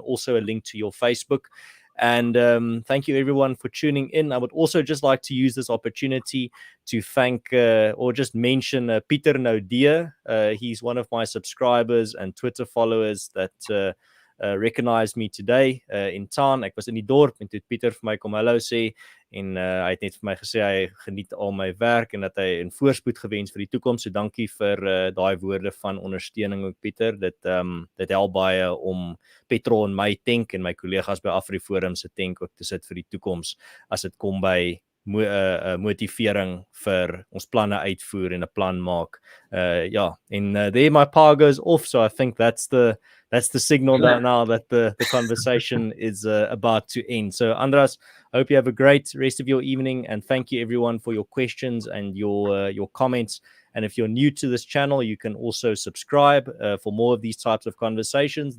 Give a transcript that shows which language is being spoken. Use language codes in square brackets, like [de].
[en] Also a link to your Facebook. And thank you everyone for tuning in. I would also just like to use this opportunity to thank or just mention Pieter Noudia. He's one of my subscribers and Twitter followers that recognized me today in town. [af] Ek was in die dorp en toe het Pieter vir my kom hallo sê en hy het net vir my gesê hy geniet al my werk en dat hy 'n voorspoed gewens vir die toekoms. So dankie vir daai woorde van ondersteuning ook Pieter. Dit help baie om petrol in my tank en my kollegas by AfriForum se tank ook te sit vir die toekoms as dit kom by motivering vir ons planne uitvoer en 'n plan maak. [en] There my power goes off, so I think that's the signal that now that the conversation is about to end. So András, I hope you have a great rest of your evening, and thank you everyone for your questions and your comments. And if you're new to this channel, you can also subscribe for more of these types of conversations.